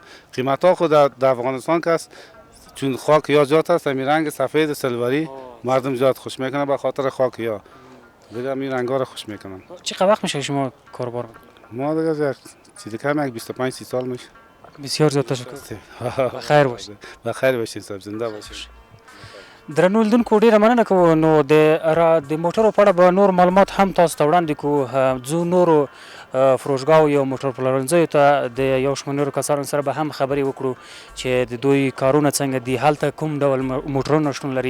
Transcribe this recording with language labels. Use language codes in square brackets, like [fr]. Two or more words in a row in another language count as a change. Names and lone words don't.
[fa] قیمت ها خود در افغانستان که است، چون خاک یا زیاد است، همین رنگ سفید سلوری مردم زیاد خوش میکنه به خاطر خاک یا. دیگه این رنگا رو خوش میکنم. چقدر وقت میشه شما کاروبار میکنید؟ ما دیگه چیزی کم یک 25 30 سال میشه. بسیار زیاد تشکر. بخیر باشید. بخیر باشین صاحب، زنده باشین. [ps] درنو لیدونکو ډیره مننه کوو نو د موټرو په اړه به نور معلومات هم تاسو ته وړاندې کوو. ځو نورو فروشګاو یا موټر پلورنځیو ته د یو شمېر کسانو سره به هم خبرې وکړو چې د دوی کارونه څنګه دي، هلته کوم ډول موټرونه شتون لري.